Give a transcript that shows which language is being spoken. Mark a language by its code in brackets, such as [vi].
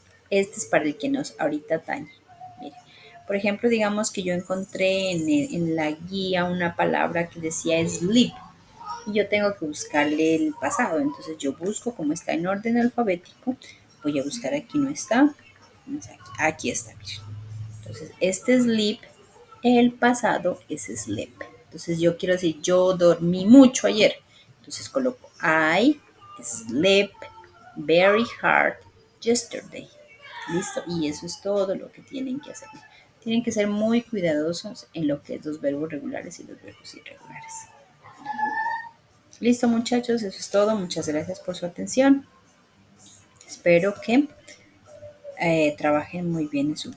[es] Este es para el que nos ahorita atañe. Mire, por ejemplo, digamos que yo encontré en la guía una palabra que decía sleep y yo tengo que buscarle el pasado. Entonces yo busco como está en orden alfabético. Voy a buscar aquí, no está. Aquí está, mire. Entonces, este sleep, el pasado es sleep. Entonces, yo quiero decir, yo dormí mucho ayer. Entonces, coloco [en] I slept very hard yesterday. [es] ¿Listo? Y eso es todo lo que tienen que hacer. Tienen que ser muy cuidadosos en lo que es los verbos regulares y los verbos irregulares. Listo, muchachos, eso es todo. Muchas gracias por su atención. Espero que trabajen muy bien en su